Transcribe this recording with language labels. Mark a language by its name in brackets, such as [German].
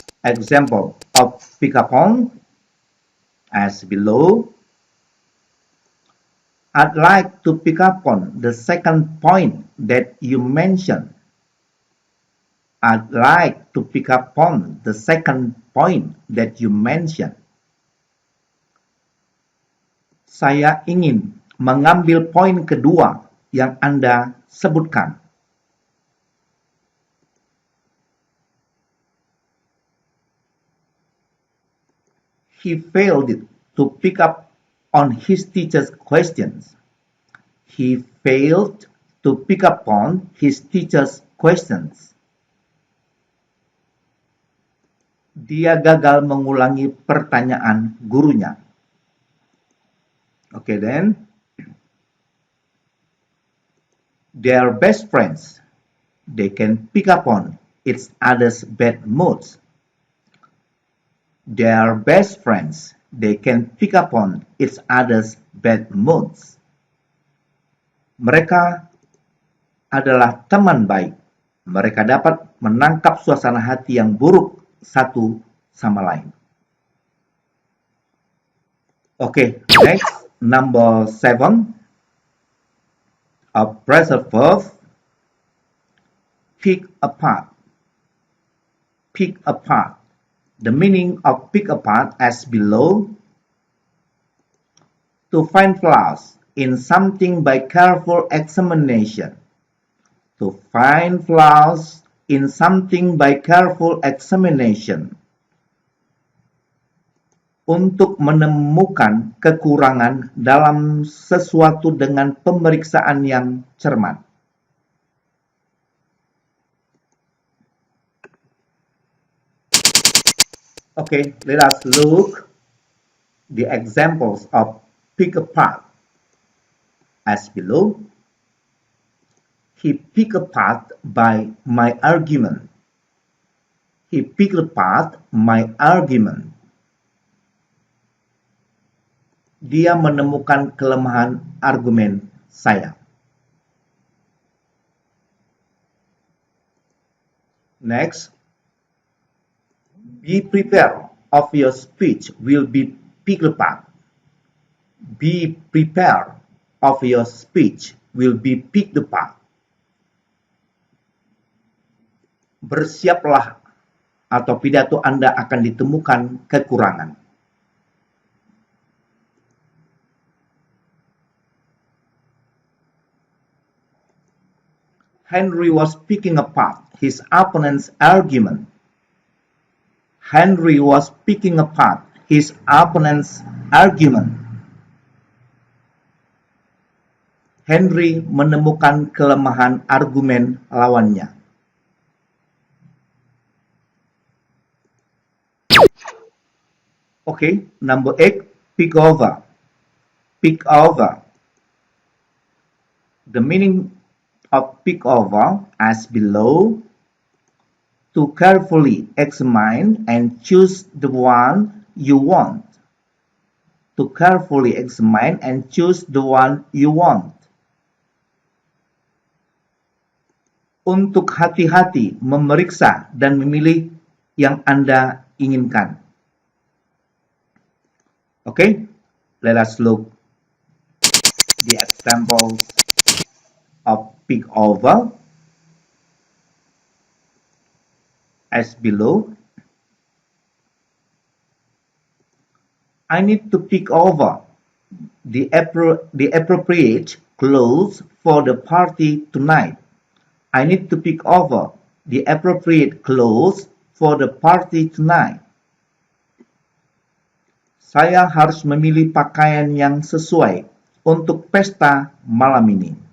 [English] example of pick up on as below. I'd like to pick up on the second point that you mentioned. I'd like to pick up on the second point that you mentioned. [Indonesian] Saya ingin mengambil poin kedua yang Anda sebutkan. [English] He failed to pick up on his teacher's questions. He failed to pick up on his teacher's questions. [Indonesian] Dia gagal mengulangi pertanyaan gurunya. [English] Okay, then. They are best friends. They can pick up on each other's bad moods. They are best friends. They can pick up on each other's bad moods. [Indonesian] Mereka adalah teman baik. Mereka dapat menangkap suasana hati yang buruk satu sama lain. [English] Okay, next, number 7. A phrasal verb, pick apart. Pick apart. The meaning of pick apart as below. To find flaws in something by careful examination. To find flaws in something by careful examination. [Indonesian] Untuk menemukan kekurangan dalam sesuatu dengan pemeriksaan yang cermat. [English] Okay, let us look the examples of pick apart as below. He picked apart by my argument. He picked apart my argument. [Indonesian] Dia menemukan kelemahan argumen saya. [English] Next, be prepared of your speech will be picked apart. Be prepared of your speech will be picked apart. [Indonesian] Bersiaplah atau pidato Anda akan ditemukan kekurangan. [English] Henry was picking apart his opponent's argument. Henry was picking apart his opponent's argument. [Indonesian] Henry menemukan kelemahan argumen lawannya. [English] Okay, number 8, pick over. Pick over. The meaning of pick over as below. To carefully examine and choose the one you want. To carefully examine and choose the one you want. [Indonesian] Untuk hati-hati memeriksa dan memilih yang Anda inginkan. [English] Okay, let us look the examples of pick over as below. I need to pick over the appropriate clothes for the party tonight. I need to pick over the appropriate clothes for the party tonight. [Indonesian] Saya harus memilih pakaian yang sesuai untuk pesta malam ini.